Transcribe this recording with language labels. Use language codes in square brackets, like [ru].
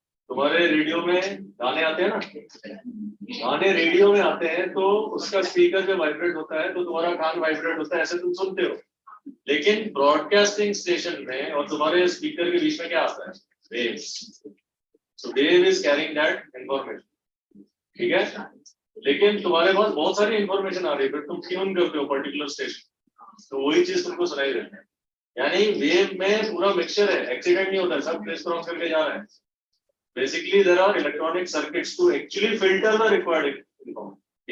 [hi] तुम्हारे रेडियो में गाने आते हैं ना गाने रेडियो में आते हैं तो उसका स्पीकर जब वाइब्रेट होता है तो तुम्हारा कान वाइब्रेट होता है ऐसे तुम सुनते हो लेकिन ब्रॉडकास्टिंग स्टेशन में और तुम्हारे स्पीकर के बीच में क्या आता है waves. [en] So wave is carrying that information. [hi] ठीक है लेकिन तुम्हारे पास बहुत सारी इंफॉर्मेशन आ रही है फिर तुम ट्यून करते हो पर्टिकुलर स्टेशन तो वही चीज तुमको सुनाई देती है यानी वेव में पूरा मिक्सचर है एक्सीडेंट नहीं होता सब प्रेस क्रॉस करके जा रहा है [en] basically there are electronic circuits to actually filter the required information